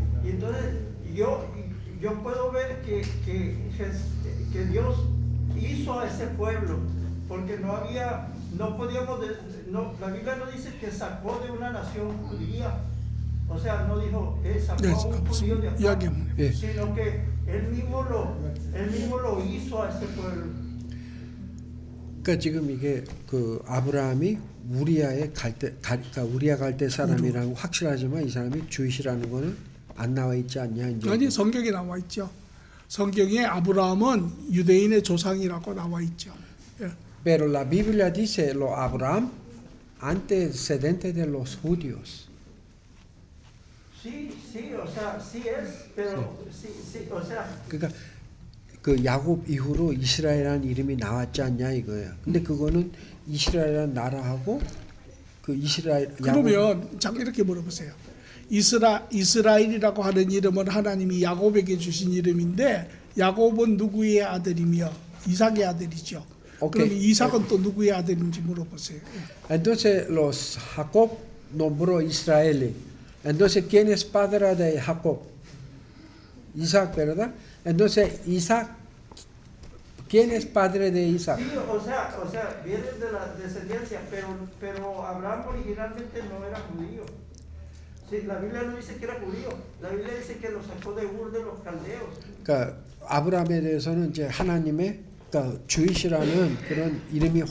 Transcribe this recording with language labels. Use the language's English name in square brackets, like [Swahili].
[Spanish] Y entonces yo puedo ver que Dios hizo a ese pueblo, porque no podíamos, la Biblia no dice que sacó de una nación judía, o sea, no dijo, sacó a un judío de acá, [Korean] 예. [Spanish] sino que él mismo lo hizo a ese pueblo. [Korean] 그러니까 지금 이게 그 아브라함이 그러니까 우리아 갈대 사람이라는 거 확실하지만 이 사람이 주이시라는 거는 안 나와 있지 않냐 이제. 아니 성경에 나와 있죠. 성경에 아브라함은 유대인의 조상이라고 나와 있죠. 예. [Spanish] Pero la Biblia dice lo Abraham antecedente de los judíos. Sí, o sea, sí es, pero sí, o sea, [Korean] 그러니까 그 야곱 이후로 이스라엘이라는 이름이 나왔지 않냐 이거예요. 근데 그거는 이스라엘이라는 나라하고 그 이스라엘 그러면 잠깐 이렇게 물어보세요. 이스라엘이라고 하는 이름은 하나님이 야곱에게 주신 이름인데 야곱은 누구의 아들이며 이삭의 아들이죠. 오케이. 그럼 이삭은 또 누구의 아들인지 물어보세요. 예. [Spanish] Entonces los Jacob nombró Israel. Entonces ¿quién es padre de Jacob? Isaac, ¿verdad? Entonces Isaac, ¿quién es padre de Isaac? sí, o sea, viene de la descendencia, pero Abraham originalmente no era judío. Sí, la Biblia no dice que era judío, la Biblia dice que lo sacó de Ur de los caldeos. [Korean] 그러니까 아브라함에 대해서는 이제 하나님의 그러니까 주이시라는 그런 이름이